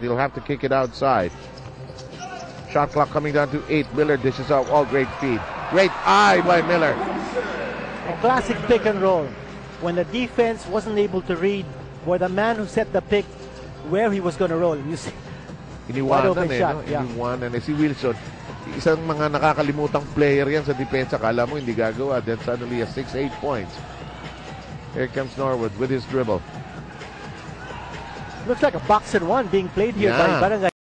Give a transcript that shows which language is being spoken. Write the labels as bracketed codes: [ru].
[en] He'll have to kick it outside. Shot clock coming down to 8. Miller dishes out. All great feed. Great eye by Miller. A classic pick and roll. When the defense wasn't able to read where the man who set the pick, where he was going to roll. You see, [tl] iniwanan eh, [en] shot, no? [tl] Iniwanan eh. Si Wilson, isang mga nakakalimutang player yan sa depensa. Kala mo hindi gagawa. [en] Then suddenly a 6-8 points. Here comes Norwood with his dribble. Looks like a box and one being played here by Barangay